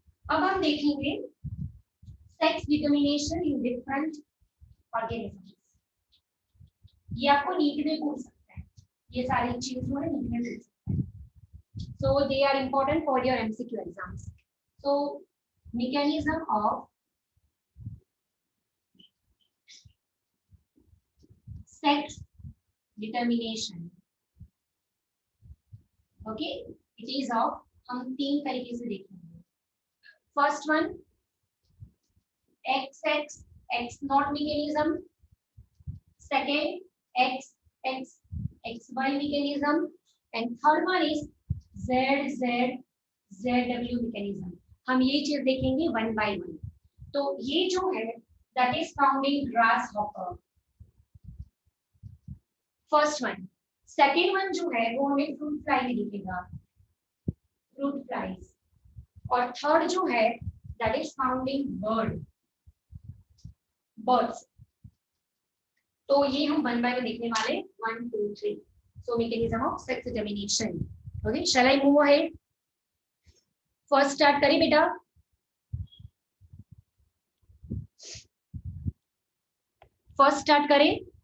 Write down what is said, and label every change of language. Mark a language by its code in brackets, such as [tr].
[hi] अब हम देखेंगे sex determination in different organisms. ये आपको नीट में पूछ सकता है, ये सारी चीजें नीट में पूछ सकता है, [en] so they are important for your MCQ exams। so mechanism of sex determination, okay, it is of, [hi] हम तीन तरीके से देखेंगे। [en] First one XX X not mechanism, second XY mechanism, and third one is ZW mechanism। [hi] हम ये चीज देखेंगे one by one. तो ये जो है that is found in grass hopper, first one. Second one जो है वो हमें फ्रूट फ्लाई में दिखेगा, फ्रूट फ्लाइज, और थर्ड जो है that is found in birds. तो ये हम वन बाय वन देखने वाले, 1 2 3। [en] So mechanism of sex determination, okay, shall I move ahead? [hi] First start करें बेटा, फर्स्ट स्टार्ट करें।